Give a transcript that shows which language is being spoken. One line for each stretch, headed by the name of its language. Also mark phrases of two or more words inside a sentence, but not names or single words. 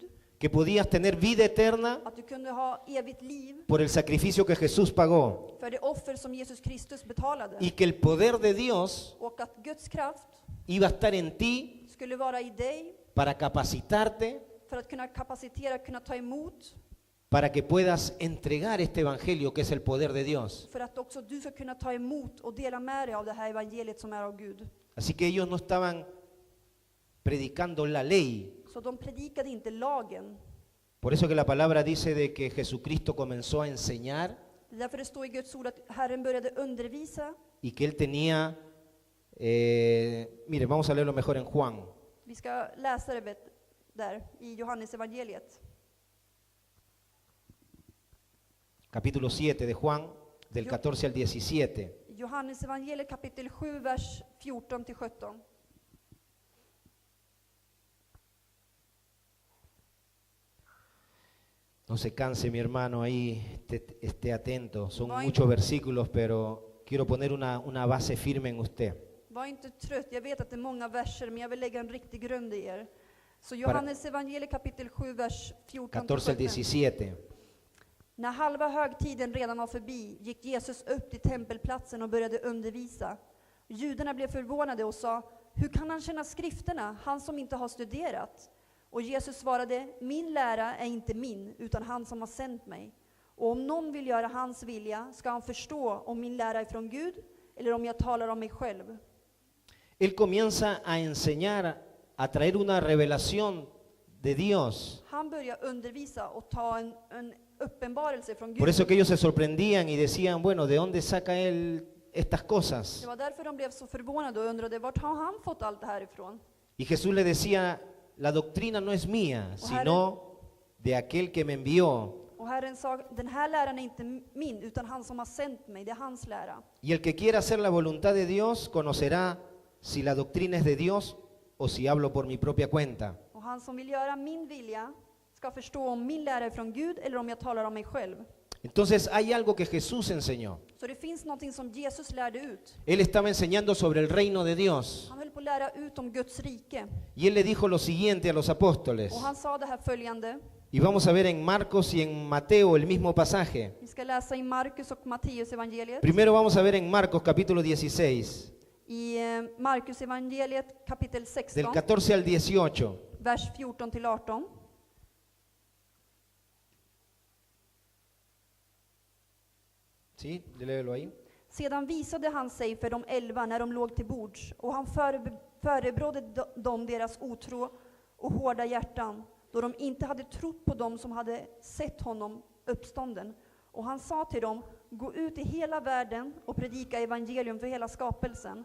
Spanish: que podías tener vida eterna
Swedish: Att du kunde ha evigt liv.
Spanish: por el sacrificio que Jesús pagó,
Swedish: För det offer som Jesus Kristus betalade.
Spanish: y que el poder de Dios
Swedish: Och att Guds kraft
Spanish: iba a estar en ti
Swedish: skulle vara i dig.
Spanish: para capacitarte,
Swedish: För att kunna kapacitera, kunna ta emot.
Spanish: para que puedas entregar este evangelio que es el poder de Dios.
Swedish: För att också du ska kunna ta emot och dela med dig av det här evangeliet som är av Gud.
Spanish: Así que ellos no estaban predicando la ley.
Swedish: Så de predikade inte lagen.
Spanish: Por eso que la palabra dice de que Jesucristo comenzó a enseñar
Swedish: Det är därför det står i Guds ord att Herren började undervisa.
Spanish: y que él tenía, mire, vamos a leerlo mejor en Juan.
Swedish: Vi ska läsa det där i Johannes evangeliet.
Spanish: Capítulo 7 de Juan, del 14 al 17.
Swedish: Johannes evangeliet kapitel 7, vers 14-17.
Spanish: No se canse mi hermano ahí, esté atento. Son Voy. muchos versículos, pero quiero poner una base firme en usted.
Swedish: Var inte trött, jag vet att det är många verser, men jag vill lägga en riktig grund i er. Så Johannes evangeliet kapitel 7, vers
Spanish: 14 al
Swedish: 14-17.
Spanish: 17.
Swedish: När halva högtiden redan var förbi gick Jesus upp till tempelplatsen och började undervisa. Judarna blev förvånade och sa, hur kan han känna skrifterna, han som inte har studerat? Och Jesus svarade, min lära är inte min, utan han som har sänt mig. Och om någon vill göra hans vilja ska han förstå om min lära är från Gud eller om jag talar om mig själv.
Spanish: Él comienza a enseñar, a traer una revelación de Dios.
Swedish: Han börjar undervisa och ta en uppenbarelse från Gud.
Spanish: Por eso que ellos se sorprendían y decían, bueno, ¿de dónde saca él estas cosas?
Swedish: Det var därför de blev så förvånade och undrade, vart har han fått allt det här ifrån?
Spanish: Y Jesús le decía, la doctrina no es mía, sino de aquel que me envió.
Swedish: Och Herren sa, den här läran är inte min, utan han som har sänt mig, det är hans lära.
Spanish: Y el que quiera hacer la voluntad de Dios conocerá si la doctrina es de Dios o si hablo por mi propia cuenta.
Swedish: Och han som vill göra min vilja ska förstå om min lära är från Gud eller om jag talar om mig själv.
Spanish: Entonces hay algo que Jesús enseñó.
Swedish: Så det finns någonting som Jesus lärde ut.
Spanish: Él estaba enseñando sobre el reino de Dios.
Swedish: Han höll på att lära ut om Guds rike.
Spanish: Y él le dijo lo siguiente a los apóstoles.
Swedish: Och han sa det här följande.
Spanish: Y vamos a ver en Marcos y en Mateo el mismo pasaje.
Swedish: Vi ska läsa i Markus och Matteus evangeliet.
Spanish: Primero vamos a ver en Marcos capítulo 16,
Swedish: I Markus evangeliet kapitel
Spanish: del 16, 14 al 18.
Swedish: vers 14-18.
Spanish: ¿Sí? Léelo ahí.
Swedish: Sedan visade han sig för de 11 när de låg till bords, och han förebrådde dem deras otro och hårda hjärtan, då de inte hade trott på dem som hade sett honom uppstånden. Och han sa till dem, gå ut i hela världen och predika evangelium för hela skapelsen.